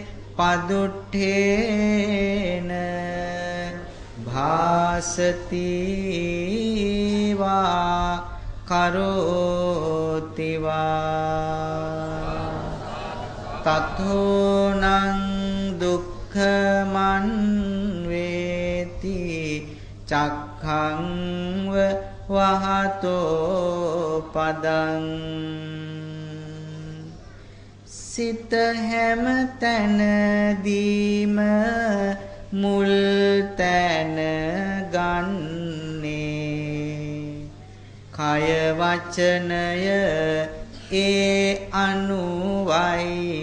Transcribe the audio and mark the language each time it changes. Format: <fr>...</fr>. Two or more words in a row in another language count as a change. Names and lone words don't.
<pi>පදුට්ඨේන භාසති වා කරෝති වා තතෝනං දුක්ඛමන් වේති චක්ඛං වහතෝ පදං</pi> <si>සිත හැම තැනදීම මුල් තැන ගන්නේ කය වචනය ඒ අනුවයි</si>